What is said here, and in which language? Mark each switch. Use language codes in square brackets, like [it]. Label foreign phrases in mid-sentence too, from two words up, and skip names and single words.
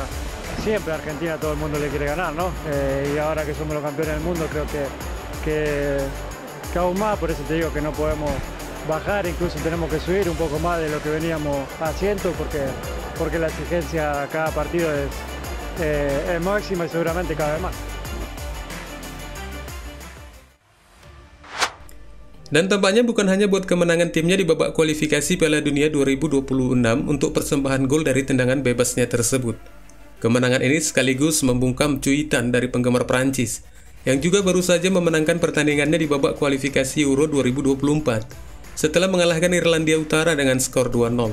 [es] Siempre a Argentina todo el mundo le quiere ganar, ¿no? Y ahora que somos los campeones del mundo creo que aún más, por eso te digo que no podemos bajar, incluso tenemos que subir un poco más de lo que veníamos haciendo, porque la exigencia a cada partido es máxima y seguramente cada vez más. [id] Dan tampaknya bukan hanya buat kemenangan timnya di babak kualifikasi Piala Dunia 2026 untuk persembahan gol dari tendangan bebasnya tersebut. Kemenangan ini sekaligus membungkam cuitan dari penggemar Prancis, yang juga baru saja memenangkan pertandingannya di babak kualifikasi Euro 2024, setelah mengalahkan Irlandia Utara dengan skor 2-0.